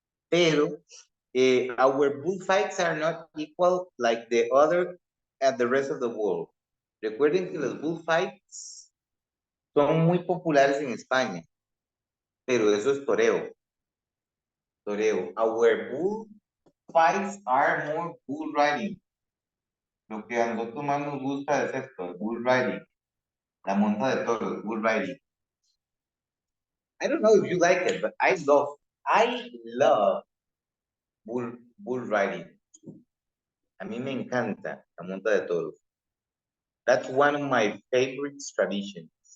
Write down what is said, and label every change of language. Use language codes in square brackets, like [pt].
[en] Pero our bullfights are not equal like the other at the rest of the world. [es] Recuerden que los bullfights son muy populares en España, pero eso es toreo. [en] Our bullfights are more bull riding. [es] Lo que a nosotros más nos gusta es esto, el bull riding. La monta de toros, bull riding. [en] I don't know if you like it, but I love bull riding. [es] A mí me encanta la monta de toros. [en] That's one of my favorite traditions.